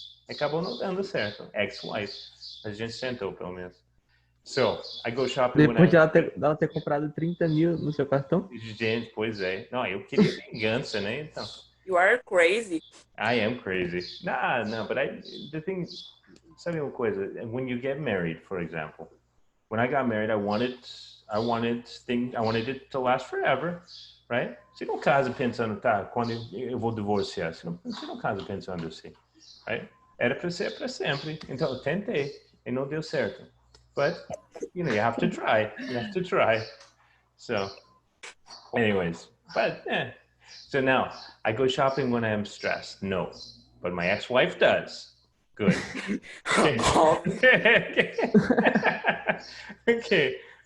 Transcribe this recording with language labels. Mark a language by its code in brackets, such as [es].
[pt] Acabou não dando certo. Ex-wife. A gente sentou pelo menos. [en] So, I go shopping [pt] Depois de ela ter comprado 30 mil no seu cartão? Gente, pois é. Não, eu queria vingança, né? Então. [en] You are crazy. I am crazy. No, but the thing, [pt] sabe uma coisa? [en] When you get married, for example, when I got married, I wanted it to last forever, right? [pt] Você não casa pensando, tá, quando eu vou divorciar, você não casa pensando assim, right? Era para ser para sempre. Então eu tentei e não deu certo. [en] But you have to try. So, anyways, but so now I go shopping when I'm stressed. No, but my ex-wife does. Good. Okay.